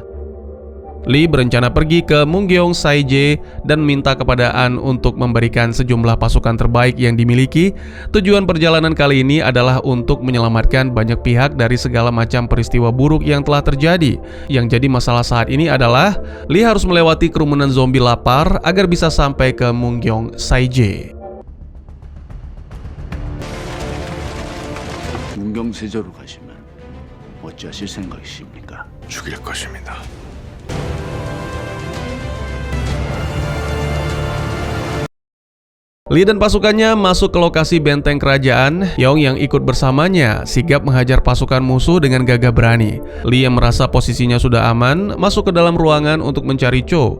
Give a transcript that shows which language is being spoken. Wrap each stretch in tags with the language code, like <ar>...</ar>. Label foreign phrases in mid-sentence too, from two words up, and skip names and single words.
<id>Lee berencana pergi ke Munggyong Saije dan minta kepada An untuk memberikan sejumlah pasukan terbaik yang dimiliki. Tujuan perjalanan kali ini adalah untuk menyelamatkan banyak pihak dari segala macam peristiwa buruk yang telah terjadi. Yang jadi masalah saat ini adalah Lee harus melewati kerumunan zombie lapar agar bisa sampai ke Munggyong Saije.</id> <ko>문경세저로 가시면 어찌하실 생각이십니까? 죽일 것입니다.</ko> <id>Lee dan pasukannya masuk ke lokasi benteng kerajaan. Yong yang ikut bersamanya sigap menghajar pasukan musuh dengan gagah berani. Lee yang merasa posisinya sudah aman masuk ke dalam ruangan untuk mencari Cho.</id>